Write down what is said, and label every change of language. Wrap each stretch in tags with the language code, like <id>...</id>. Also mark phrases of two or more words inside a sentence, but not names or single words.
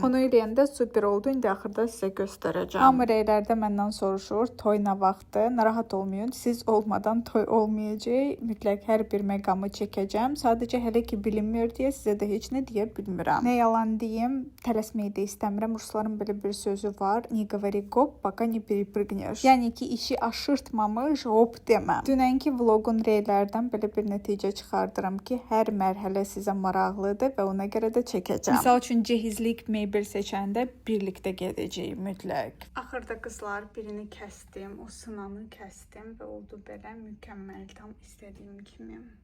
<az>Onu eləyəndə super oldu. İndi axırda sizə göstərəcəm. Amma rəylərdə məndən soruşur, toy nə vaxtı? Narahat olmayın, siz olmadan toy olmayacaq. Mütləq hər bir məqamı çəkəcəm. Sadəcə hələ ki bilinmir deyə sizə də heç nə deyə bilmirəm. Nə yalan deyim, tələsməyi də istəmirəm. Rusların belə bir sözü var.</az> <ru>Не говори гоп, пока не перепрыгнешь.</ru> <az>Yəni ki, işi aşırtmamış hop deməm. Dünənki vlogun reylərdən belə bir nəticə çıxardıram ki, hər mərhələ sizə maraqlıdır və ona görə də çəkəcəm. Misal üçün cehizlik mebel seçəndə birlikdə gedəcəyik mütləq. Axırda qızlar birini kəsdim, o sınanı kəsdim və oldu belə mükəmməl, tam istədiyim kimi.</az>